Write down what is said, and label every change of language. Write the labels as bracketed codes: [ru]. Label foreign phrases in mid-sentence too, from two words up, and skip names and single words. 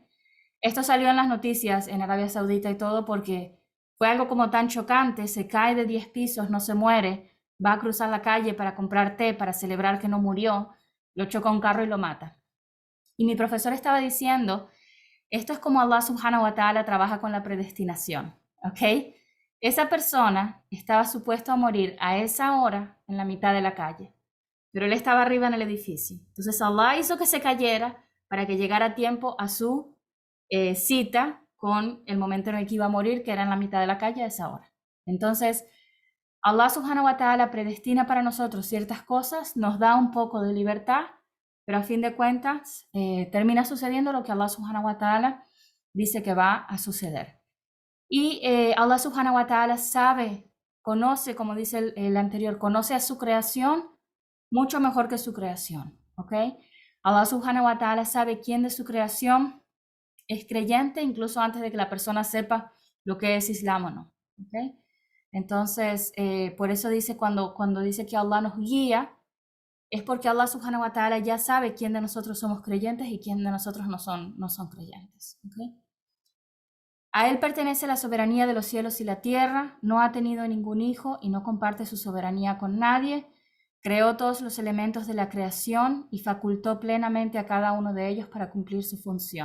[es] Esto salió en las noticias en Arabia Saudita y todo porque fue algo como tan chocante, se cae de 10 pisos, no se muere, va a cruzar la calle para comprar té, para celebrar que no murió, lo choca un carro y lo mata. Y mi profesor estaba diciendo, esto es como [ar] الله سبحانه وتعالى [es] trabaja con la predestinación, ¿ok? Esa persona estaba supuesto a morir a esa hora en la mitad de la calle, pero él estaba arriba en el edificio. Entonces Allah hizo que se cayera para que llegara a tiempo a su cita con el momento en el que iba a morir, que era en la mitad de la calle a esa hora. Entonces, [ar] الله سبحانه وتعالى [es] predestina para nosotros ciertas cosas, nos da un poco de libertad, pero a fin de cuentas termina sucediendo lo que [ar] الله سبحانه وتعالى [es] dice que va a suceder. Y [ar] الله سبحانه وتعالى [es] sabe, conoce, como dice el anterior, conoce a su creación mucho mejor que su creación, ¿ok? [ar] الله سبحانه وتعالى [es] sabe quién de su creación es creyente incluso antes de que la persona sepa lo que es Islam o no, ¿ok? Entonces, por eso dice cuando dice que Allah nos guía, es porque [ar] الله سبحانه وتعالى [es] ya sabe quién de nosotros somos creyentes y quién de nosotros no son creyentes, ¿ok? A él pertenece la soberanía de los cielos y la tierra, no ha tenido ningún hijo y no comparte su soberanía con nadie. Creó todos los elementos de la creación y facultó plenamente a cada uno de ellos para cumplir su función.